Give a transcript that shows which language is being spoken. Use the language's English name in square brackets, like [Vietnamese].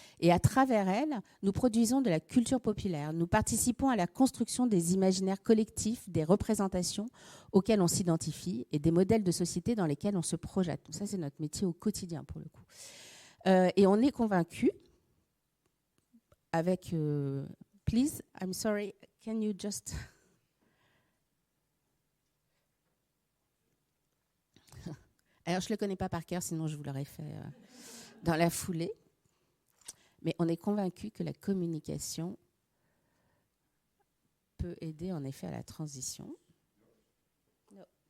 [French] Et à travers elle, nous produisons de la culture populaire. Nous participons à la construction des imaginaires collectifs, des représentations auxquelles on s'identifie et des modèles de société dans lesquels on se projette. Donc ça, c'est notre métier au quotidien, pour le coup. Et on est convaincus avec... [English] please, I'm sorry, can you just... [French] Alors, je ne le connais pas par cœur, sinon je vous l'aurais fait dans la foulée. Mais on est convaincu que la communication peut aider en effet à la transition. No.